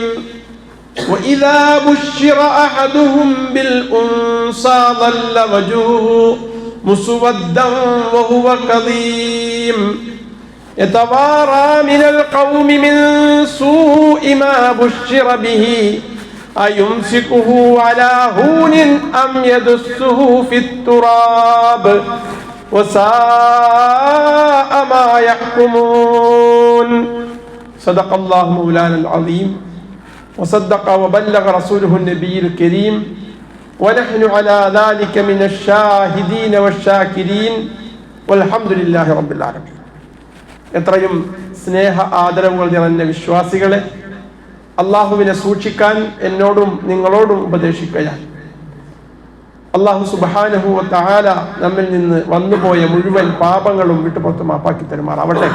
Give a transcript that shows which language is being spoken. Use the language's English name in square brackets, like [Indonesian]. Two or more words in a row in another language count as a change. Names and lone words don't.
[Arabic] وإذا بشر أحدهم بالأنثى ظل وجهه مسودا وهو كظيم يتوارى من القوم من سوء ما بشر به أيمسكه على هون أم يدسه في التراب وساء ما يحكمون. صدق الله مولانا العظيم وصدق وبلغ رسوله النبي الكريم ونحن على ذلك من الشاهدين والشاكرين والحمد لله رب العالمين. [Malayalam] എത്രയും സ്നേഹ ആദരവുകൾ നിറഞ്ഞ വിശ്വാസികളെ, അള്ളാഹുവിനെ സൂക്ഷിക്കാൻ എന്നോടും നിങ്ങളോടും ഉപദേശിക്കുകയാണ്. അള്ളാഹു [Arabic] سبحانه وتعالى [Malayalam] നമ്മിൽ നിന്ന് വന്നുപോയ മുഴുവൻ പാപങ്ങളും വിട്ടുപുറത്ത് മാപ്പാക്കി തരുമാറാവട്ടെ.